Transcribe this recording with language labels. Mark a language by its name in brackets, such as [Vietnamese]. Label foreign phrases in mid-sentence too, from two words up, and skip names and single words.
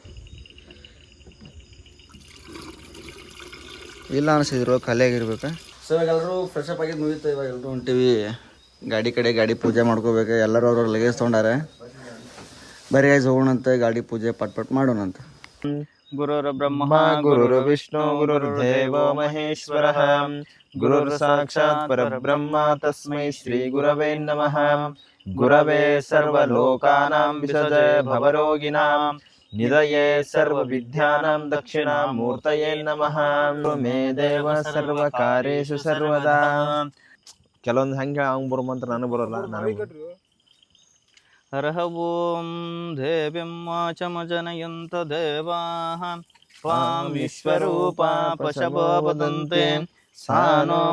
[Kannada] ಇಲ್ಲ ಅನಿಸಿದ್ರು ಖಾಲಿಯಾಗಿರ್ಬೇಕು. ಸೊ ಇವಾಗ ಎಲ್ಲರೂ [English] fresh up [Kannada] ಆಗಿದ್ದು ಮುಗಿತು. ಇವಾಗ ಎಲ್ಲರೂ ಹೊಂಟೀವಿ ಗಾಡಿ ಪೂಜೆ ಮಾಡ್ಕೋಬೇಕು. ಎಲ್ಲರೂ ಅವ್ರವ್ರ ಲಗೇಜ್ ತೊಗೊಂಡಾರೆ. ಬರೀ ಗೈಸ್ ಹೋಗೋಣಂತ, ಗಾಡಿ ಪೂಜೆ ಪಟ್ ಮಾಡೋಣಂತ. [Sanskrit] ಗುರುರ್ ಬ್ರಹ್ಮ ಗುರುರ್ ವಿಷ್ಣು ಗುರುರ್ದೇವೋ ಮಹೇಶ್ವರಃ ಗುರುರ್ ಸಾಕ್ಷಾತ್ ಪರಬ್ರಹ್ಮ ತಸ್ಮೈ ಶ್ರೀ ಗುರವೇ ನಮಃ. ಗುರವೇ ಸರ್ವಲೋಕಾನಾಂ ವಿಸಜೇ ಭವರೋಗಿಣಾಂ ನಿಧಯೇ ಸರ್ವವಿದ್ಯಾನಾಂ ದಕ್ಷಿಣಾಮೂರ್ತಯೇ ನಮಃ. ಮೇ ದೇವ ಸರ್ವಕಾರ್ಯೇಷು ಸರ್ವದಾ. [Kannada] ಕೆಲವೊಂದು ಹಂಗೆ ಹಂಗೆ ಬರೋ ಮಂತ್ರ ನನಗೆ ಬರೋಲ್ಲ. [Sanskrit] ಹರಃ ಓಂ ದೇವ್ಯಂ ವಾಚಮ ಜನಯಂತ ದೇವಾಃ ತ್ವಾಂ ವಿಶ್ವರೂಪಾ ಪಶವೋ ವದಂತೆ ಸಾನೋ